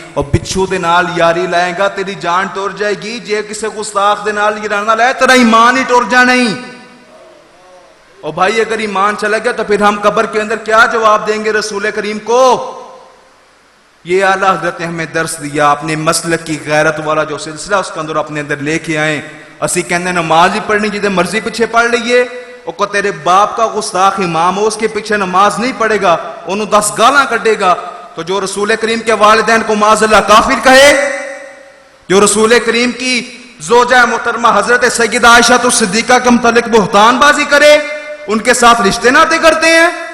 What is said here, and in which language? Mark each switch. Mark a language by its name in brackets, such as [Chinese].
[Punjabi] اور بچھو دے نال یاری لائیں گا تیری جان ٹر جائے گی، جے کسی گستاخ دے نال یاری نہ لائے تیرا ایمان ہی ٹر جانا ہی. [Urdu] اور بھائی اگر ایمان چلا گیا تو پھر ہم قبر کے اندر کیا جواب دیں گے رسول کریم کو؟ یہ اعلیٰ حضرت نے ہمیں درس دیا. اپنے مسلک کی غیرت والا جو سلسلہ اس کے اندر اپنے اندر لے کے آئیں. [Punjabi] اسی کہنے نماز ہی پڑھنی جیدے مرضی پیچھے پڑھ لیے. [Urdu] اور کو تیرے باپ کا گستاخ امام ہو اس کے پیچھے نماز نہیں پڑھے گا، [Punjabi] انہوں 10 گالاں کٹے گا. [Urdu] تو جو رسول کریم کے والدین کو معاذ اللہ کافر کہے، جو رسول کریم کی زوجہ محترمہ حضرت سیدہ عائشہ الصدیقہ کے متعلق بہتان بازی کرے، ان کے ساتھ رشتے ناطے کرتے ہیں.